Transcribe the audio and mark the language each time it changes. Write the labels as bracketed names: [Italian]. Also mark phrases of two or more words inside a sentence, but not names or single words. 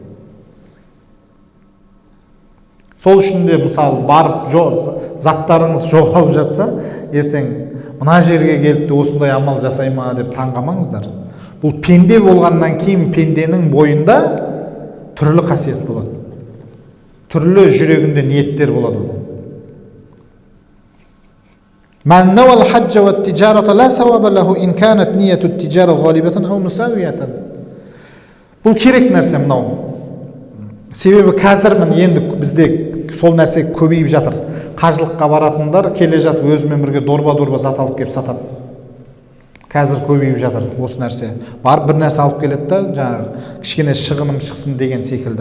[Kazakh] Сол үшін де мысалы барып заттарыңыз жоғалып жатса, ертең мына жерге келіп те осындай амал жасайма деп таңғамаңыздар. Бұл пенде болғаннан кейін пенденің бойында түрлі қасиет болады. Түрлі жүрегінде ниеттер болады. [Arabic] من نوى الحج والتجارة لا ثواب له إن كانت نية التجارة غالبة أو مساوية. [Kazakh] Бұл керек нәрсе мынау. Себебі қазір енді бізде сол нәрсе көбейіп жатыр. Қажылыққа баратындар келе жатып өзімен бірге дорба зат алып келіп сатады. Қазір көбейіп жатыр осы нәрсе. Барып бір нәрсе алып келеді да, жаңағы кішкене шығыным шықсын деген секілді.